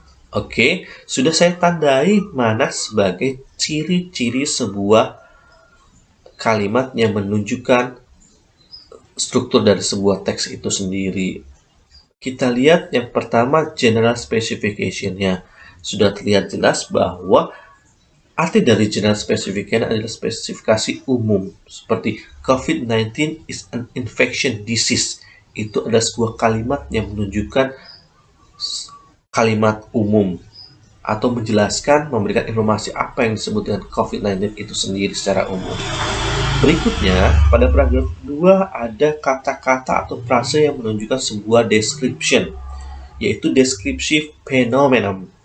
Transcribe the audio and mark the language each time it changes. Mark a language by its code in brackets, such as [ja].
[id] Oke, sudah saya tandai mana sebagai ciri-ciri sebuah kalimat yang menunjukkan struktur dari sebuah teks itu sendiri. Kita lihat yang pertama, general specification-nya. Sudah terlihat jelas bahwa arti dari general specification adalah spesifikasi umum. [en] Seperti COVID-19 is an infection disease. [id] Itu adalah sebuah kalimat yang menunjukkan kalimat umum atau menjelaskan, memberikan informasi apa yang disebut dengan COVID-19 itu sendiri secara umum. Berikutnya, pada paragraf kedua ada kata-kata atau frase yang menunjukkan sebuah description, yaitu deskripsi fenomena.